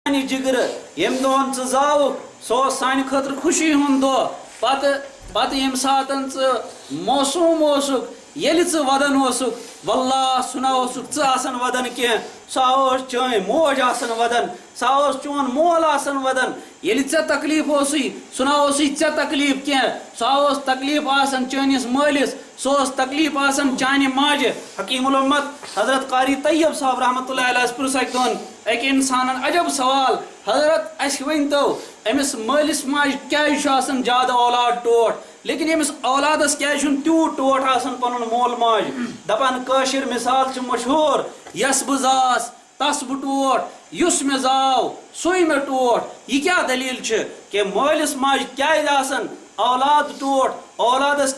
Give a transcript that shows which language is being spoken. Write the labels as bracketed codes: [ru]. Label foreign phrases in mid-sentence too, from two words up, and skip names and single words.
[ks] جگر یم دہن ژٕ زاوُکھ سُہ اوس سانہِ خٲطرٕ خوشی ہُنٛد دۄہ پتہٕ ییٚمہِ ساتہٕ ژٕ موسوٗم اوسُکھ ییٚلہِ ژٕ ودان اوسُکھ واللہ سُہ نہ اوسُکھ ژٕ آسان ودان کینٛہہ سُہ اوس چٲنۍ موج آسان ودان سُہ اوس چون مول آسان ودان ییٚلہِ ژےٚ تکلیٖف اوسُے سُہ نہ اوسُے ژےٚ تکلیٖف کینٛہہ سُہ اوس تکلیٖف آسان چٲنِس مٲلِس سُہ اوس تکلیٖف آسان چانہِ ماجہِ حکیٖم الامت حضرت قاری طیب صاحب [ar] رحمۃ اللہ علیہ [ks] پرُژھ اکہِ دۄہن اکہِ انسانن عجب سوال حضرت اسہِ ؤنۍتو أمِس مٲلِس ماجہِ کیازِ چھُ آسان زیادٕ اولاد ٹوٹھ لیکن أمِس اولادس کیازِ چھُنہٕ تیوٗت ٹوٹھ آسان پنُن مول ماج دپان کٲشِر مثال چھِ مشہوٗر یس بہٕ زاس تس بہٕ ٹوٹھ یُس مےٚ زاو سُے مےٚ ٹوٹھ یہِ کیاہ دلیٖل چھِ کہِ مٲلِس ماجہِ کیازِ آسان اولاد ٹوٹھ اولادس